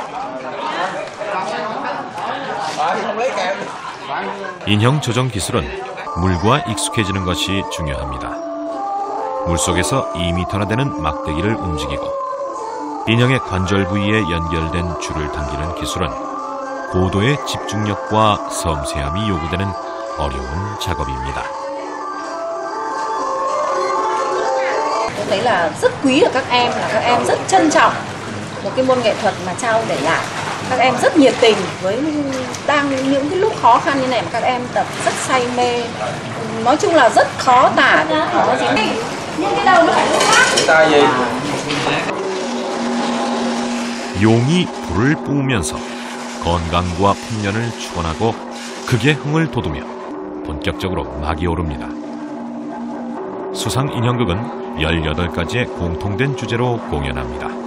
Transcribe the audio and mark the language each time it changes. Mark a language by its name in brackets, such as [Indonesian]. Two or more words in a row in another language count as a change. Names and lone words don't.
[Korean] 인형 조정 기술은 물과 익숙해지는 것이 중요합니다. 물속에서 2m나 되는 막대기를 움직이고 인형의 관절 부위에 연결된 줄을 당기는 기술은 고도의 집중력과 섬세함이 요구되는 어려운 작업입니다. [Vietnamese] Tôi thấy là rất quý ở các em rất trân trọng một cái môn nghệ thuật mà Trao để lại. Các em rất nhiệt tình với những cái lúc khó khăn như này mà các em tập rất say mê. Nói chung là rất khó tả, khó gì. Nhưng cái đầu nó phải lúc khác. [Korean] 용이 불을 뿜으면서 건강과 풍년을 축원하고 극의 흥을 돋우며 본격적으로 막이 오릅니다. 수상 인형극은 18가지의 공통된 주제로 공연합니다.